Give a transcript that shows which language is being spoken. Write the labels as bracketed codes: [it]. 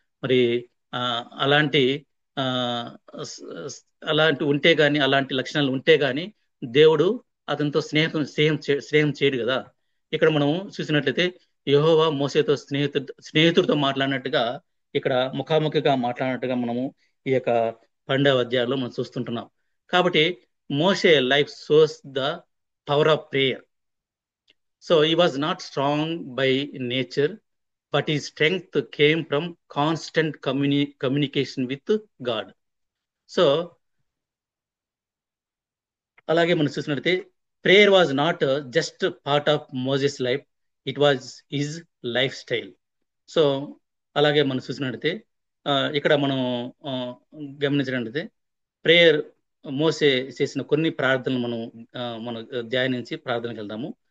[te] మరి ఆ అలాంటి ఆ స్- స్- అలాంటి ఉంటే గాని, అలాంటి లక్షణాలు ఉంటే గాని దేవుడు అతనితో స్నేహం చేయడు కదా. ఇక్కడ మనం చూసినట్లయితే యెహోవా మోసేతో స్నేహితుడితో మాట్లాడినట్టుగా, ఇక్కడ ముఖాముఖిగా మాట్లాడినట్టుగా మనము ఈ యొక్క 12వ అధ్యాయంలో మనం చూస్తుంటున్నాం. కాబట్టి [en] మోసే life shows the power of prayer. So he was not strong by nature, but his strength came from constant communication with God. [te] So అలాగే మనం చూసినట్లయితే [en] Prayer was not just part of Moses life, it was his lifestyle. [te] So అలాగే మనం చూసినట్లయితే ఇక్కడ మనం ఆ, గమనించినట్లయితే ప్రేయర్ మోసే చేసిన కొన్ని ప్రార్థనలు మనం ధ్యానించి ప్రార్థనకి వెళ్దాము.